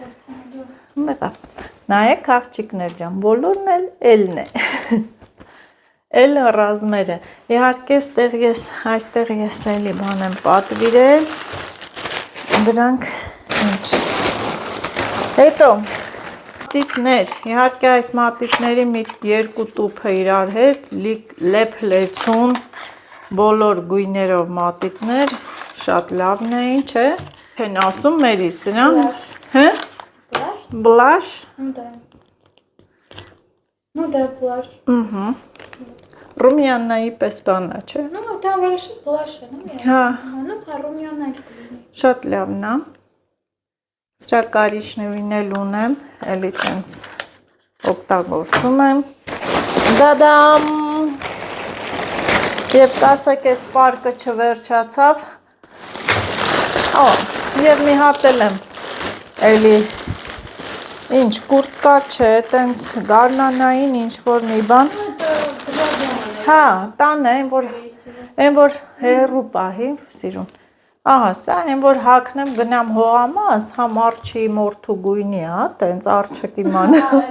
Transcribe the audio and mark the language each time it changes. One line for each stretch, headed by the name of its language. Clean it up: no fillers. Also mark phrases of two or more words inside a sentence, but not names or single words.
Armenian: նայեք աղջիկներ ջան, բոլորն էլ էլն է, էլ ռազմերը, իհարկե այստեղ ես էլի բան եմ պատվիրել, դրանք ինչ, հետո մատիտներ, իհարկե այս մատիտների մի երկու տուփը իրար հետ, լեփ-լեցուն, բոլոր գույներով մատիտներ, շատ լավն էին, չէ, չեն ասում մերի սրան, հը? Բլաշ?
Russian: Ну да, плащ.
Armenian: Ռումյաննայի պես բանա, չէ։
Russian: Ну, там вообще плащ,
Armenian: Հա, ну, ռումյանա էլ կլինի։ շատ լավն է։ Սրա կարիճնևին էլ ունեմ, էլի տենց օգտագործում եմ։ Դադամ։ Եվ կասեք, այս պարկը չվերջացավ։ Ո, և մի հատ էլ եմ, էլի, ինչ, կուրտկա չէ, տենց գարնանային ինչ-որ մի բան։ Հա, տանը, են որ հերու պահի, սիրուն, ահա, սա, են որ հակնեմ գնամ հողամաս, համ արջի մորդու գույնի, հա, տենց արջը կիմանա,